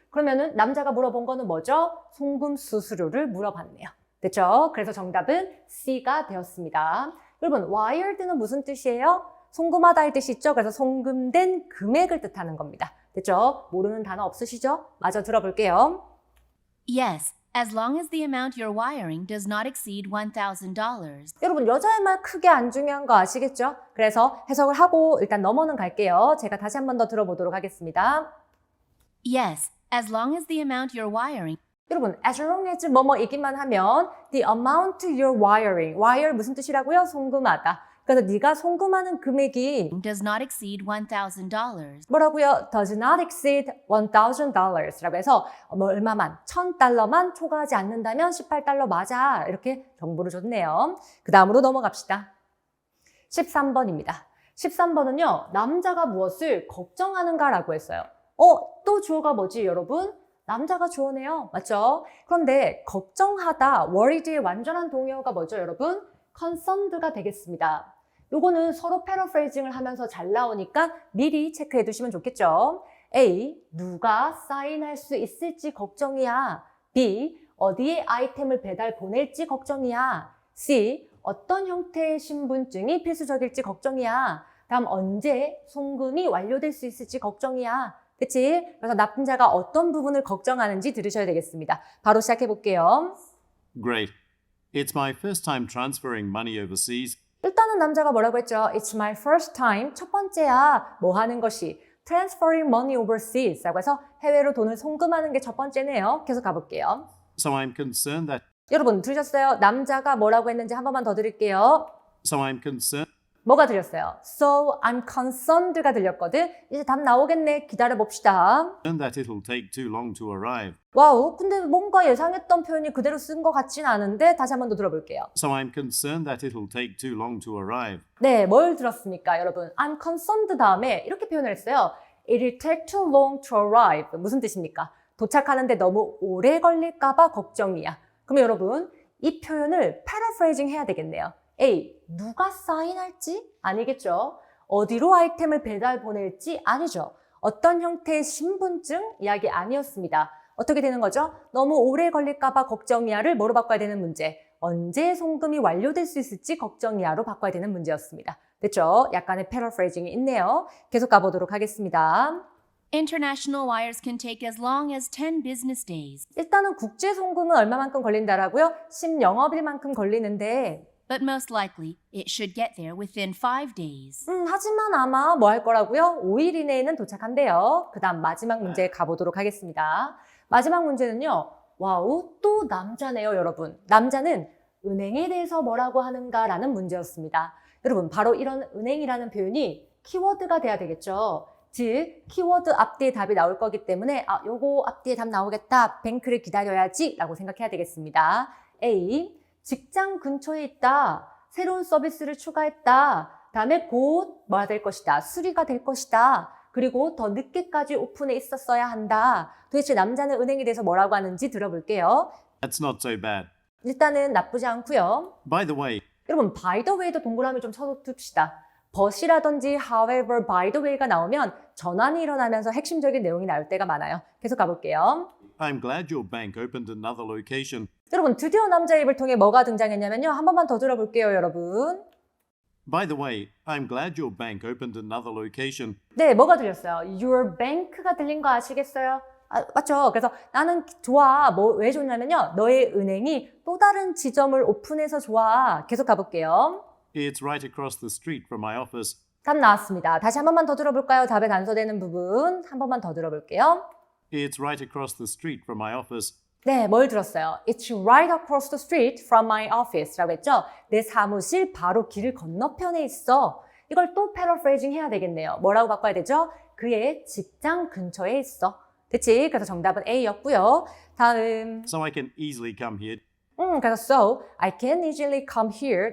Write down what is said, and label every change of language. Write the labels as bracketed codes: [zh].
[ko] 그러면은 남자가 물어본 거는 뭐죠? 송금 수수료를 물어봤네요. 됐죠? 그래서 정답은 C가 되었습니다. 여러분, wired는 무슨 뜻이에요? 송금하다의 뜻이 있죠? 그래서 송금된 금액을 뜻하는 겁니다. 됐죠? 모르는 단어 없으시죠? 마저 들어볼게요. [en] Yes, as long as the amount you're wiring does not exceed $1,000. [ko] 여러분 여자의 말 크게 안 중요한 거 아시겠죠? 그래서 해석을 하고 일단 넘어는 갈게요. 제가 다시 한 번 더 들어보도록 하겠습니다. [en] Yes, as long as the amount you're wiring [ko] 여러분 [en] as long as [ko] 뭐뭐이기만 하면 [en] the amount you're wiring wire [ko] 무슨 뜻이라고요? 송금하다. 그래서 네가 송금하는 금액이 [en] does not exceed $1,000. [ko] 뭐라고요? [en] does not exceed $1,000 [ko] 라고 해서 뭐 얼마만, $1,000만 초과하지 않는다면 18달러 맞아. 이렇게 정보를 줬네요. 그 다음으로 넘어갑시다. 13번입니다. 13번은요. 남자가 무엇을 걱정하는가라고 했어요. 또 주어가 뭐지 여러분? 남자가 주어네요. 맞죠? 그런데 걱정하다, worried의 완전한 동의어가 뭐죠 여러분? concerned가 되겠습니다. 요거는 서로 패러프레이징을 하면서 잘 나오니까 미리 체크해 두시면 좋겠죠. A. 누가 사인할 수 있을지 걱정이야. B. 어디에 아이템을 배달 보낼지 걱정이야. C. 어떤 형태의 신분증이 필수적일지 걱정이야. 다음 언제 송금이 완료될 수 있을지 걱정이야. 그치? 그래서 납품자가 어떤 부분을 걱정하는지 들으셔야 되겠습니다. 바로 시작해 볼게요. [en] Great. It's my first time transferring money overseas. [ko] 일단은 남자가 뭐라고 했죠? [en] It's my first time. [ko] 첫 번째야. 뭐 하는 것이? [en] Transferring money overseas. [ko] 라고 해서 해외로 돈을 송금하는 게 첫 번째네요. 계속 가볼게요. [en] So I'm concerned that [ko] 여러분 들으셨어요? 남자가 뭐라고 했는지 한 번만 더 들을게요. [en] so I'm concerned [ko] 뭐가 들렸어요? [en] So I'm concerned [ko] 가 들렸거든. 이제 답 나오겠네. 기다려봅시다. [en] that it'll take too long to arrive. [ko] 와우, 근데 뭔가 예상했던 표현이 그대로 쓴 것 같진 않은데 다시 한 번 더 들어볼게요. [en] So I'm concerned that it'll take too long to arrive. [ko] 네, 뭘 들었습니까, 여러분? [en] I'm concerned [ko] 다음에 이렇게 표현을 했어요. [en] It'll take too long to arrive. [ko] 무슨 뜻입니까? 도착하는데 너무 오래 걸릴까 봐 걱정이야. 그럼 여러분, 이 표현을 패러프레이징 해야 되겠네요. A. 누가 사인할지? 아니겠죠. 어디로 아이템을 배달 보낼지? 아니죠. 어떤 형태의 신분증? 이야기 아니었습니다. 어떻게 되는 거죠? 너무 오래 걸릴까 봐 걱정이야를 뭐로 바꿔야 되는 문제? 언제 송금이 완료될 수 있을지 걱정이야로 바꿔야 되는 문제였습니다. 됐죠? 약간의 패러프레이징이 있네요. 계속 가보도록 하겠습니다. [en] International wires can take as long as 10 business days. [ko] 일단은 국제 송금은 얼마만큼 걸린다라고요? 10영업일만큼 걸리는데 [en] But most likely, it should get there within 5 days. [ko] 하지만 아마 뭐 할 거라고요? 5일 이내에는 도착한대요. 그 다음 마지막 문제 가보도록 하겠습니다. 마지막 문제는요. 와우, 또 남자네요, 여러분. 남자는 은행에 대해서 뭐라고 하는가라는 문제였습니다. 여러분, 바로 이런 은행이라는 표현이 키워드가 돼야 되겠죠. 즉, 키워드 앞뒤에 답이 나올 거기 때문에 요거 앞뒤에 답 나오겠다. 뱅크를 기다려야지 라고 생각해야 되겠습니다. A. 직장 근처에 있다. 새로운 서비스를 추가했다. 다음에 곧 뭐가 될 것이다. 수리가 될 것이다. 그리고 더 늦게까지 오픈해 있었어야 한다. 도대체 남자는 은행에 대해서 뭐라고 하는지 들어볼게요. [en] That's not so bad. [ko] 일단은 나쁘지 않고요. [en] By the way, [ko] 여러분, [en] by the way [ko] 도 동그라미 좀 쳐둡시다. but이라든지 however, by the way가 나오면 전환이 일어나면서 핵심적인 내용이 나올 때가 많아요. 계속 가볼게요. [en] I'm glad your bank opened another location. [ko] 여러분, 드디어 남자의 입을 통해 뭐가 등장했냐면요. 한 번만 더 들어볼게요, 여러분. [en] By the way, I'm glad your bank opened another location. [ko] 네, 뭐가 들렸어요? [en] Your bank [ko] 가 들린 거 아시겠어요? 맞죠? 그래서 나는 좋아. 왜 좋냐면요. 너의 은행이 또 다른 지점을 오픈해서 좋아. 계속 가볼게요. [en] It's right across the street from my office. [ko] 답 나왔습니다. 다시 한 번만 더 들어볼까요? 답에 단서되는 부분 한 번만 더 들어볼게요. [en] It's right across the street from my office. [ko] 네, 뭘 들었어요? [en] It's right across the street from my office [ko] 라고 했죠? 내 사무실 바로 길 건너편에 있어. 이걸 또 패러프레이징 해야 되겠네요. 뭐라고 바꿔야 되죠? 그의 직장 근처에 있어. 됐지? 그래서 정답은 A였고요. 다음. [en] So I can easily come here [ko] 그래서 [en] so I can easily come here.